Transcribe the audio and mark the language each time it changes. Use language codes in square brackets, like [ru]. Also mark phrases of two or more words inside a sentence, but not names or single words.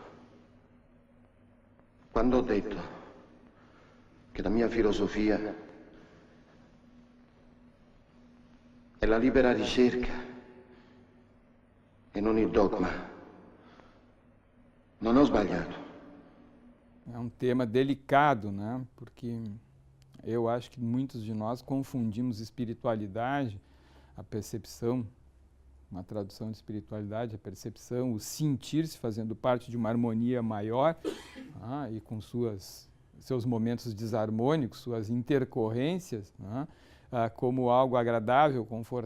[it] Quando ho detto che la mia filosofia è la libera ricerca e non il dogma, non ho sbagliato. [pt] É um tema delicado, né? Porque eu acho que muitos de nós confundimos espiritualidade, a percepção, uma tradução de espiritualidade, a percepção, o sentir-se fazendo parte de uma harmonia maior, e com seus momentos desarmônicos, suas intercorrências, como algo agradável, confortável.